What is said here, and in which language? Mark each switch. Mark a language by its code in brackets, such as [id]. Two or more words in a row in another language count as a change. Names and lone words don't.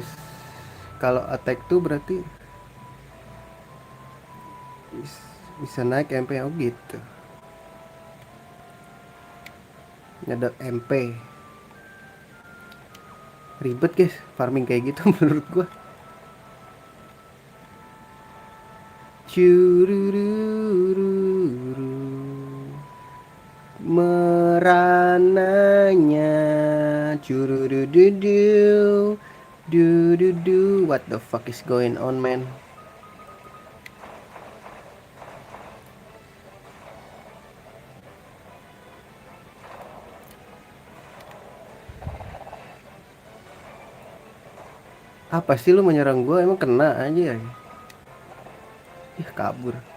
[id] Kalau attack tuh berarti bisa naik MP oh gitu. Nyedot MP. Ribet guys farming kayak gitu menurut gua. Curururu. Merananya cururududu. Du. [en] What the fuck is going on man? [id] Apa sih lu menyerang gua? Emang kena aja ya? Ih kabur.